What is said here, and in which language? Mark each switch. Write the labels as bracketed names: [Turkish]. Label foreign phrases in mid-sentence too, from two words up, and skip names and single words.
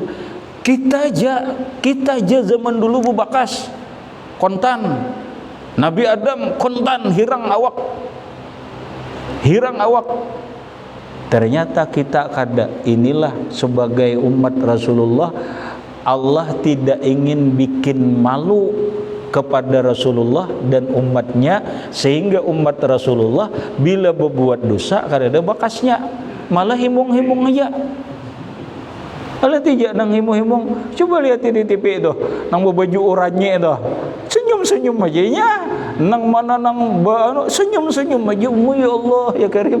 [Banjar] Kita aja zaman dulu bebakas, kontan. Nabi Adam kontan, hirang awak. Ternyata kita kada. [Indonesian] Inilah sebagai umat Rasulullah, Allah tidak ingin bikin malu kepada Rasulullah dan umatnya, sehingga umat Rasulullah bila berbuat dosa [Banjar] kada ada bakasnya, malah himung-himung aja. Kalau tidak nang himung-himung, coba lihat di TV itu, nang baju oranye itu, senyum-senyum aja nya. Nang mana nang senyum-senyum aja, [Arabic] يا الله يا كريم.